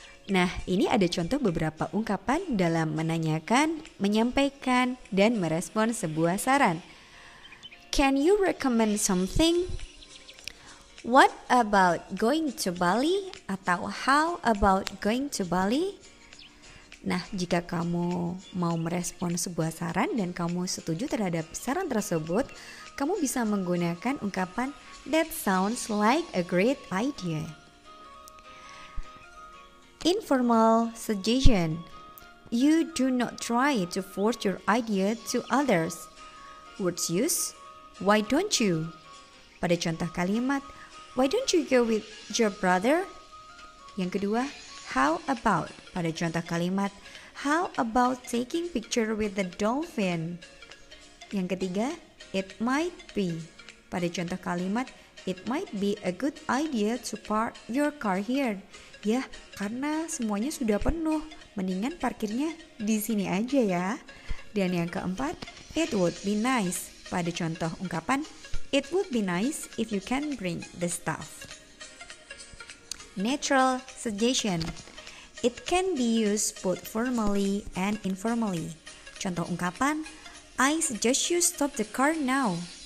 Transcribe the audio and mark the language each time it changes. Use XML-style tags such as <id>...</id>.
<id>Nah, ini ada contoh beberapa ungkapan dalam menanyakan, menyampaikan, dan merespon sebuah saran.</id> <en>Can you recommend something? What about going to Bali?</en> <id>Atau</id> <en>how about going to Bali?</en> <id>Nah, jika kamu mau merespon sebuah saran dan kamu setuju terhadap saran tersebut, kamu bisa menggunakan ungkapan</id> <en>that sounds like a great idea. Informal suggestion. You do not try to force your idea to others. Words use, why don't you?</en> <id>Pada contoh kalimat,</id> <en>why don't you go with your brother?</en> <id>Yang kedua,</id> <en>how about?</en> <id>Pada contoh kalimat,</id> <en>how about taking picture with the dolphin?</en> <id>Yang ketiga,</id> <en>it might be.</en> <id>Pada contoh kalimat,</id> <en>it might be a good idea to park your car here.</en> <id>Ya, karena semuanya sudah penuh, mendingan parkirnya di sini aja ya. Dan yang keempat,</id> <en>it would be nice.</en> <id>Pada contoh ungkapan,</id> <en>it would be nice if you can bring the stuff. Natural suggestion. It can be used both formally and informally.</en> <id>Contoh ungkapan,</id> <en>I suggest you stop the car now.</en>